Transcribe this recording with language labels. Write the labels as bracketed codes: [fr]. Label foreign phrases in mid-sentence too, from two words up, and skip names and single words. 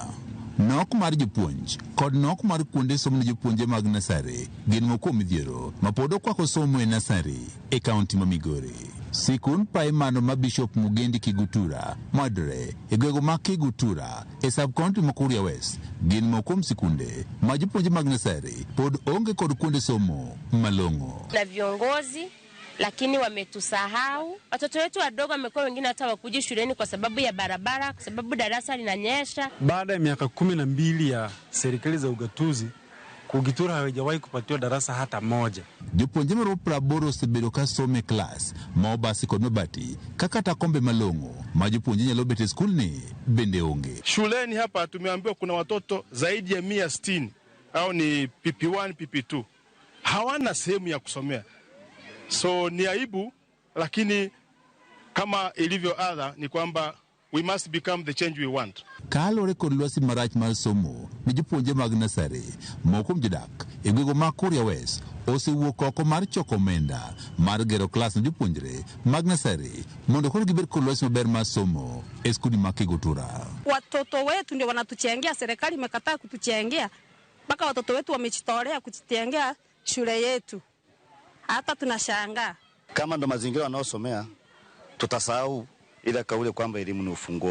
[luo] Nok mar jopuonj kod nok mar kuonde somo ne jopuonje mag nursery gin moko midhiero ma pod okwako somo e nursery e county ma Migori. Sikun primary ma Bishop Mugendi Kigutura madre e gwego ma Kigutura e sub-county ma Kuria West gin moko sikunde ma jopuonje mag nursery pod onge kod kuonde somo malongo. [sw] Na viongozi lakini wametusahau. Watoto wetu wadogo wamekuwa wengine hata wakuji shuleni kwa sababu ya barabara, kwa sababu darasa linanyesha. Baada ya miaka 12 ya serikali za ugatuzi, Kugitura hawajawahi kupatiwa darasa hata moja. [luo] Jopuonje maro 80 osebedo ka some class ma obasi kod mabati kaka takombe malongo ma jopuonje nyalo bet e skul ni bende onge. [sw] Shuleni hapa tumeambiwa kuna watoto zaidi ya 160 au ni PP1 PP2 hawana sehemu ya kusomea. So ni aibu, lakini kama ilivyo adha ni kwamba [en] we must become the change we want. [luo] Kalore kod lwasi marach mar somo ni jopuonje mag nursery moko mjodak e gwego ma Kuria West osewuok oko mar choko omenda mar gero klas ne jopuonjre mag nursery mondo koro gibed kod lwasi maber mar somo e skuli ma Kigutura. [sw] Watoto wetu ndio wanatuchengea, serikali imekataa kutuchengea, mpaka watoto wetu wamejitolea kuchengea shule yetu. Hata tunashangaa kama ndo mazingira wanaosomea, tutasahau ile kauli kwamba elimu ni ufunguo.